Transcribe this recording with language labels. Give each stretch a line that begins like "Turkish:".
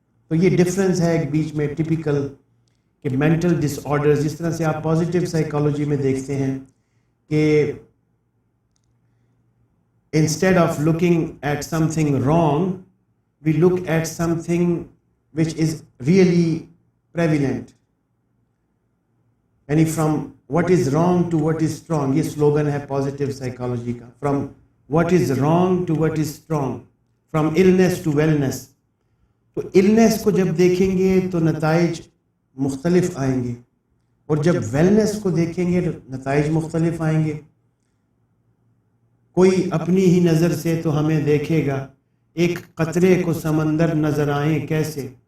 Urdu: تو یہ ڈفرینس ہے ایک بیچ میں ٹپیکل کہ مینٹل ڈس آرڈرز، جس طرح سے آپ پازیٹیو سائیکالوجی میں دیکھتے ہیں کہ
English: instead of looking at something wrong, we look at something which is really prevalent. یعنی from what is wrong to what is strong،
Urdu: یہ سلوگن ہے پازیٹیو سائیکالوجی کا.
English: from what is wrong to what is strong، from illness to wellness.
Urdu: تو illness کو جب دیکھیں گے تو نتائج مختلف آئیں گے، اور جب wellness کو دیکھیں گے تو نتائج مختلف آئیں گے. کوئی اپنی ہی نظر سے تو ہمیں دیکھے گا، ایک قطرے کو سمندر نظر آئیں کیسے.